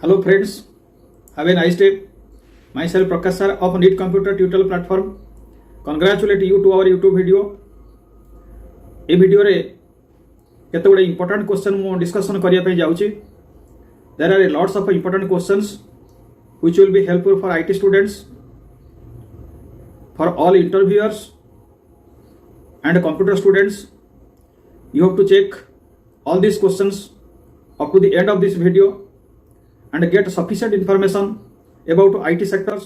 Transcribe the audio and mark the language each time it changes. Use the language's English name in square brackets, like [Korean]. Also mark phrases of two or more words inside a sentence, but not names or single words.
[English] Hello friends, have a nice day. Myself Prakash sir of Neit computer tutorial platform. Congratulate you to our YouTube video. [Odia] ଏ ଭିଡିଓ ରେ କେତେ ଗୁଡ଼େ [English] important question [Odia] ମୁଁ ଡିସ୍କସନ କରିଆ ପେ ଯାଉଛି. [English] There are lots of important questions which will be helpful for IT students, for all interviewers and computer students. You have to check all these questions up to the end of this video and get sufficient information about IT sectors.